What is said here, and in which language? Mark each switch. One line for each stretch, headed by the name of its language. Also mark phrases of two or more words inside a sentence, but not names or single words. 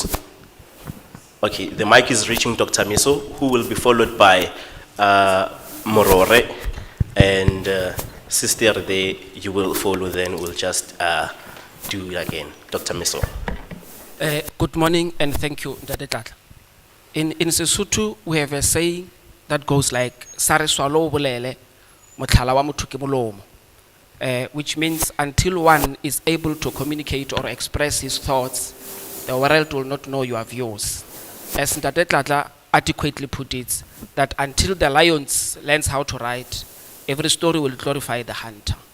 English: Okay, the mic is reaching Dr. Miso, who will be followed by Morore, and sister there, you will follow, then we'll just do it again. Dr. Miso. Good morning and thank you, Ndade Tata. In Sesotho, we have a saying that goes like,
Southern Sotho: "Sare swalo bolele, mothala wa motho ke molomo,"
English: which means until one is able to communicate or express his thoughts, the world will not know your views. As Ndade Tata adequately put it, that until the lion learns how to write, every story will glorify the hunter.